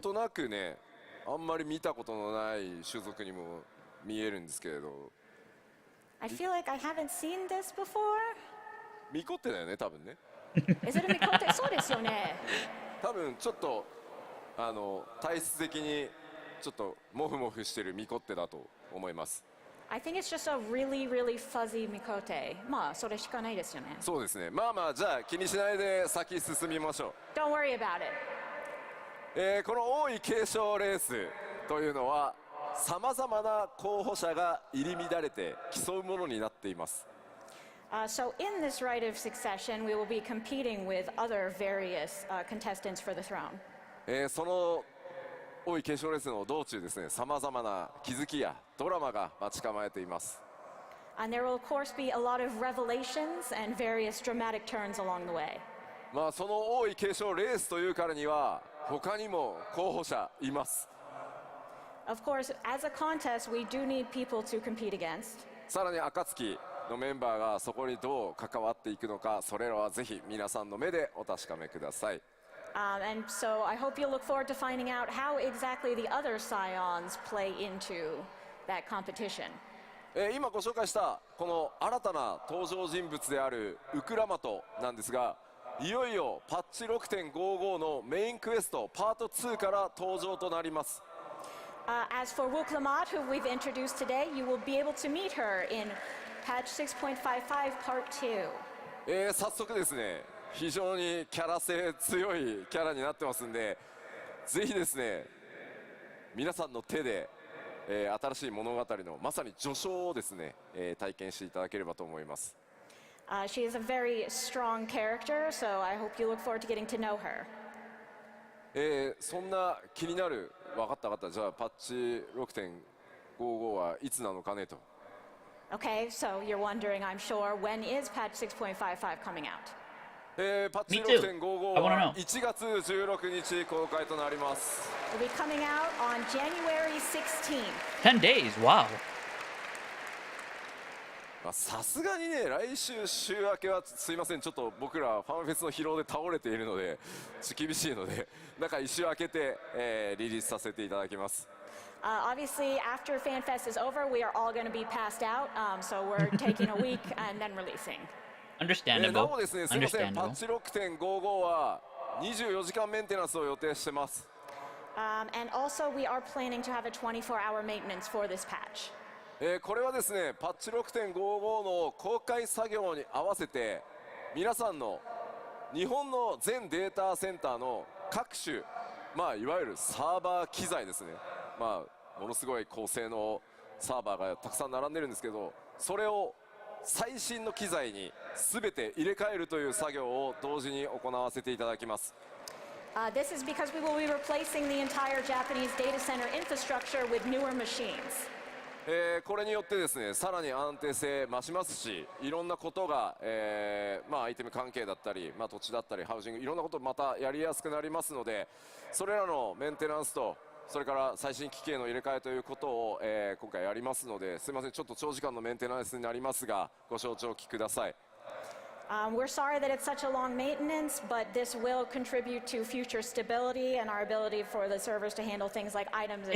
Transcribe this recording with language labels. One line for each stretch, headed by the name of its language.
Japanese: となくね、あんまり見たことのない種族にも見えるんですけれど、
English: I feel like I haven't seen this before.
Japanese: ミコってだよね、多分ね。
English: Is it a Mikote?
Japanese: そうですよね。多分ちょっと体質的にちょっとモフモフしてるミコってだと思います。
English: I think it's just a really, really fuzzy Mikote.
Japanese: まあ、それしかないですよね。そうですね。まあまあじゃあ気にしないで先進みましょ
English: Don't worry about it.
Japanese: う。この王位継承レースというのはさまざまな候補者が入り乱れて競うものになっています。
English: So in this right of succession, we will be competing with other various contestants for the throne.
Japanese: その王位継承レースの道中ですね、さまざまな気づきやドラマが待ち構えています。
English: And there will, of course, be a lot of revelations and various dramatic turns along the way.
Japanese: まあその王位継承レースというからには他にも候補者います。
English: Of course, as a contest, we do need people to compete against.
Japanese: さらに暁のメンバーがそこにどう関わっていくのか、それらはぜひ皆さんの目でお確かめください。
English: And so I hope you'll look forward to finding out how exactly the other scions play into that competition.
Japanese: 今ご紹介したこの新たな登場人物であるウクラマトなんですが、いよいよパッチ 6.55 のメインクエストパート2から登場となります。
English: As for Wuklamat, who we've introduced today, you will be able to meet her in patch 6.55 part 2.
Japanese: 早速ですね、非常にキャラ性強いキャラになってますんで、ぜひですね皆さんの手で、新しい物語のまさに序章をですね、体験していただければと思います。
English: She is a very strong character, so I hope you look forward to getting to know her.
Japanese: そんな気になる分かった方、じゃあパッチ 6.55 はいつなのかねと。
English: Okay, so you're wondering, I'm sure, when is patch 6.55 coming out?
Japanese: パッチ
English: Me too.
Japanese: 6.55
English: I wanna
Japanese: は
English: know.
Japanese: 1月16日公開となります。
English: It'll be coming out on January 16th. 10 days. Wow.
Japanese: さすがにね、来週週明けはすいません、ちょっと僕らファンフェスの疲労で倒れているので厳しいので、だから1週明けて、リリースさせていただきます。
English: Obviously, after FanFest is over, we are all going to be passed out, so we're taking a week and then releasing.
Japanese: な
English: Understandable.
Japanese: おですね、すいません、パ
English: Understandable.
Japanese: ッチ 6.55 は24時間メンテナンスを予定してます。
English: And also, we are planning to have a 24-hour maintenance for this patch.
Japanese: これはですね、パッチ 6.55 の公開作業に合わせて皆さんの日本の全データセンターの各種、まあいわゆるサーバー機材ですね、まあものすごい高性能サーバーがたくさん並んでるんですけど、それを最新の機材に全て入れ替えるという作業を同時に行わせていただきます。
English: This is because we will be replacing the entire Japanese data center infrastructure with newer machines.
Japanese: これによってですね、さらに安定性増しますし、いろんなことが、まあアイテム関係だったり、まあ土地だったりハウジング、いろんなことまたやりやすくなりますので、それらのメンテナンスとそれから最新機器への入れ替えということを、今回やりますので、すみません、ちょっと長時間のメンテナンスになりますがご承知おきください。
English: We're sorry that it's such a long maintenance, but this will contribute to future stability and our ability for the servers to handle things like items and